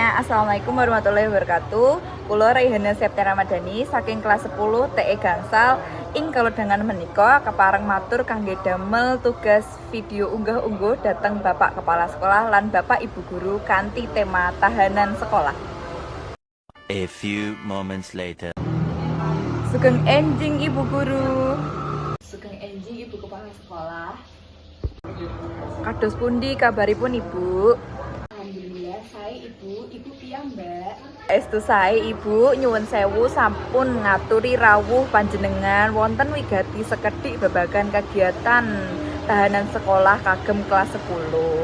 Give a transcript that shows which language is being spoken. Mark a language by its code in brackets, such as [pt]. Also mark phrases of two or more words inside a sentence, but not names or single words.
[ar] السلام عليكم ورحمة الله وبركاته. [jv] Kula Raihana Septiana Ramadhani saking kelas 10 TE Gangsal ing kalodhangan menika kepareng matur kangge damel tugas video unggah-ungguh dhateng Bapak Kepala Sekolah lan Bapak Ibu Guru kanthi tema tahanan sekolah. [en] A few moments later. [jv] Sugeng enjing Ibu Guru. Sugeng enjing Ibu Kepala Sekolah. Kados pundi kabaripun Ibu? Alhamdulillah, saya ibu piyambak. Estu sae Ibu, nyuwun sewu sampun ngaturi rawuh panjenengan wonten wigati sekedhik babagan kegiatan tahanan sekolah kagem kelas 10.